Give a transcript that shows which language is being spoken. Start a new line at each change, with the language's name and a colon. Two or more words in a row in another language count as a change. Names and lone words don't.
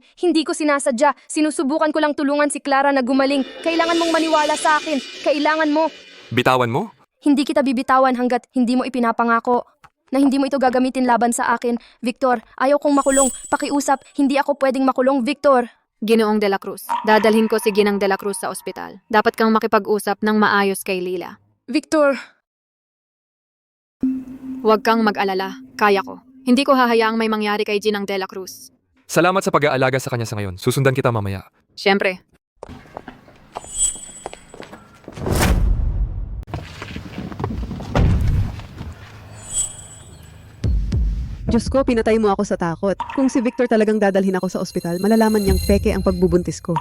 Filipino: Hindi ko sinasadya. Sinusubukan ko lang tulungan si Clara na gumaling. Kailangan mong maniwala sa akin. Kailangan mo. Bitawan mo? Hindi kita bibitawan hanggat hindi mo ipinapangako na hindi mo ito gagamitin laban sa akin. Victor, ayaw kong makulong. Pakiusap, hindi ako pwedeng makulong, Victor. Ginoong de la Cruz, dadalhin ko si Ginang de la Cruz sa ospital. Dapat kang makipag-usap ng maayos kay Lila. Victor, Huwag kang mag-alala, kaya ko. Hindi ko hahayaang may mangyari kay Ginang de la Cruz. Salamat sa pag-aalaga sa kanya sa ngayon. Susundan kita mamaya. Siyempre. Diyos ko, pinatay mo ako sa takot. Kung si Victor talagang dadalhin ako sa ospital, malalaman niyang peke ang pagbubuntis ko.